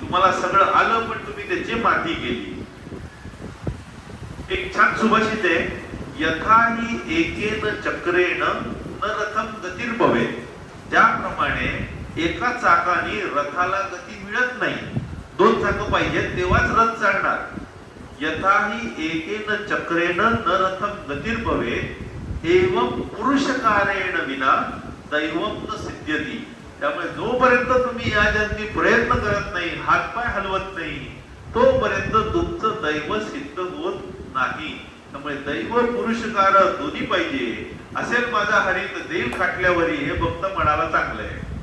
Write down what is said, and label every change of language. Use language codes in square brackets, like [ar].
[mr] तुम्हाला सगळं आलं पण तुम्ही त्याची माती केली. एक छान सुभाषित आहे, [sa] यथाही एकेन चक्रेण न रथम गतिर्भवे. [mr] त्याप्रमाणे एका चाकाने रथाला गती मिळत नाही, दोन चाकं पाहिजेत तेव्हाच रथ चालणार. [sa] यथाही एकेन चक्रेण न रथम गतिर्भवे एवं पुरुषकारेण विना दैवम न सिद्ध्यति. [mr] त्यामुळे जोपर्यंत तुम्ही या जन्मी प्रयत्न करत नाही, हातपाय हलवत नाही, तोपर्यंत तुमचं दैव सिद्ध होत नाही. त्यामुळे दैव पुरुषकार दोन्ही पाहिजे. असेल माझा हरित देव खाटल्यावरी, हे भक्त म्हणाला चांगलं आहे.